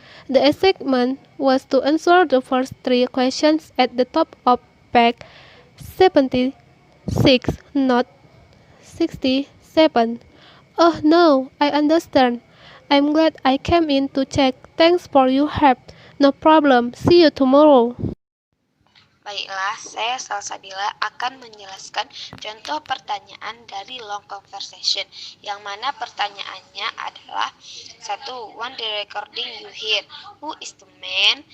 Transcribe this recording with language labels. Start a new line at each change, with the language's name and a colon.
English: The assignment was to answer the first 3 questions at the top of page 76, not 67. Oh no, I understand. I'm glad I came in to check. Thanks for your help. No problem. See you tomorrow.
Indonesian: Baiklah, saya Salsabila akan menjelaskan contoh pertanyaan dari long conversation, yang mana pertanyaannya adalah 1.
English: When the recording you hear, who is the man?